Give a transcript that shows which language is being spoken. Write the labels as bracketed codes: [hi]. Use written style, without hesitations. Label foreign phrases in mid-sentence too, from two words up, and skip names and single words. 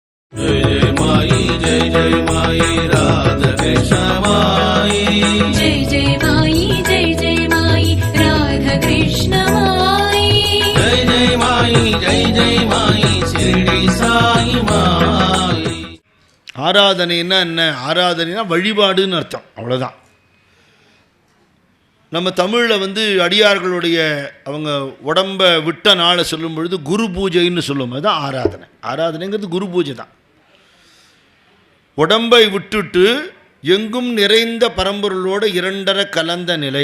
[hi] जय माई राधा कृष्ण माई जय माई राधा कृष्ण माई जय माई शिरडी साई माई. [ta] ஆராதனைன்னா என்ன? ஆராதனைனா வழிபாடுன்னு அர்த்தம், அவ்வளோதான். நம்ம தமிழில் அடியார்களுடைய அவங்க உடம்பை விட்ட நாளை சொல்லும் பொழுது குரு பூஜைன்னு சொல்லும். அதுதான் ஆராதனை. ஆராதனைங்கிறது குரு பூஜை தான். உடம்பை விட்டுட்டு எங்கும் நிறைந்த பரம்பொருளோடு இரண்டரை கலந்த நிலை.